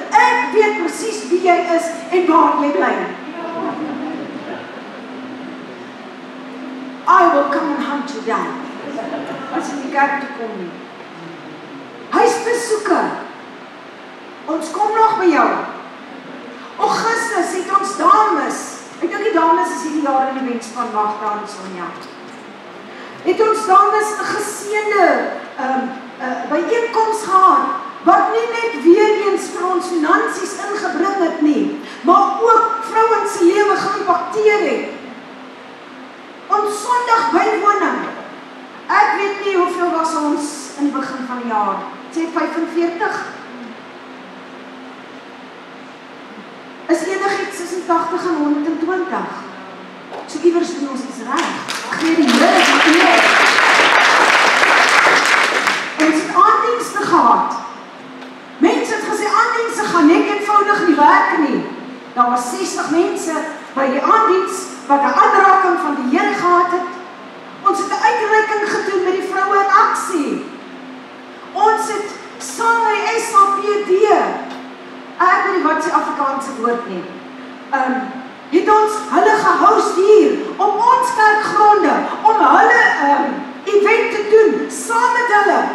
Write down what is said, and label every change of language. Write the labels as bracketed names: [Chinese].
[Afrikaans] Ek weet presies wie jy is en waar jy bly. [English] I will come and hunt you down. [Afrikaans] As jy die kerk toe kom nie. Huisbesoeke. Ons kom nog by jou. Augustus het ons dames, ek dink die dames is hierdie jaar in die wenspan Magda en Sonja. Het ons dames 'n geseënde byeenkoms gehad, wat nie net weer eens vir ons finansies ingebring het nie, maar ook vrouens se lewe geïmpakteer het. Ons Sondag bywoning. Ek weet nie hoeveel was ons in die begin van die jaar. Sê 45. Is enigiets tussen 80 en 120. So iewers doen ons iets reg. Gee die Here die eer. Ons het aandienste gehad. Mense het gesê aandienste gaan net eenvoudig nie werk nie. Daar was 60 mense by die aandiens wat 'n aanraking van die Here gehad het. Ons het 'n uitreiking gedoen met die vroue in aksie. Ons het saam met SAPD, ek weet nie wat die Afrikaanse woord nie, het ons hulle gehost hier op ons kerkgronde om hulle event te doen saam met hulle.